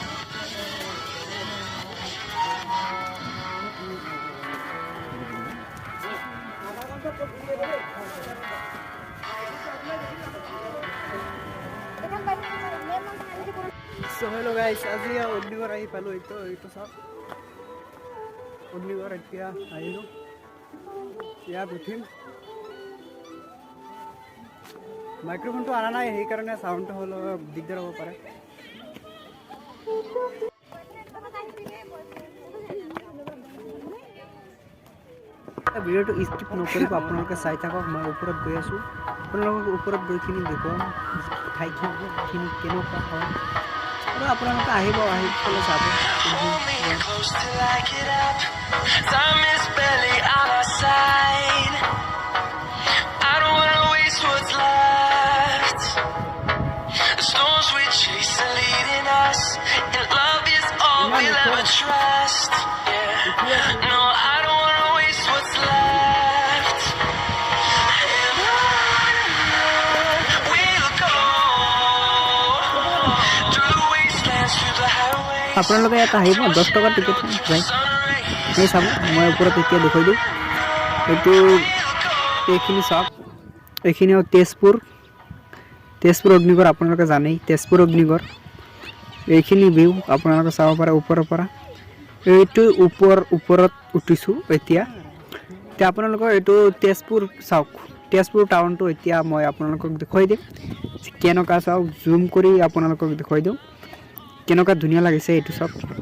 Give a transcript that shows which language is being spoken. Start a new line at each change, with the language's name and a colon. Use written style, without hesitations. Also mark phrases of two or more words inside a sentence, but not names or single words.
English: So hello guys,
Assamese: আজি অগ্নিগড় আহি পালো ইতো সব অগ্নিগড় এতিয়া আহিলো ইয়াত উঠিম মাইক্ৰোফোনটো আনা নাই সেই কাৰণে সাউন্ডটো হলো দিগদাৰ হ'ব পাৰে ভিডিওটো স্কিপ নকৰিব আপোনালোকে চাই থাকক মই ওপৰত গৈ আছো আপোনালোকক ওপৰত গৈ কিনি দেখুৱাম ঠাইখিনি কেনেকুৱা হয় আৰু আপোনালোকে আহিব আহি পেলাই চাব
English: Time is barely on our side. I don't wanna waste what's left. The storms we chase are leading us, and love is all we'll ever trust. Yeah. No, I don't wanna waste what's left. And on we'll go through the wastelands, through the highways.
Assamese: আপোনালোকে এটা আহিব 10 টকা টিকেট যায় এই চাব মই ওপৰত এতিয়া দেখাই দিওঁ এইটো এইখিনি চাওক এইখিনি tezpur অগ্নিগড় আপোনালোকে জানেই tezpur অগ্নিগড় এইখিনি ভিউ আপোনালোকে চাব পাৰে ওপৰৰ পৰা এইটো ওপৰত উঠিছো এতিয়া আপোনালোকৰ এইটো tezpur চাওক tezpur টাউনটো এতিয়া মই আপোনালোকক দেখাই দিম কেনেকুৱা চাওক জুম কৰি আপোনালোকক দেখাই দিওঁ কেনেকুৱা ধুনীয়া লাগিছে এইটো সব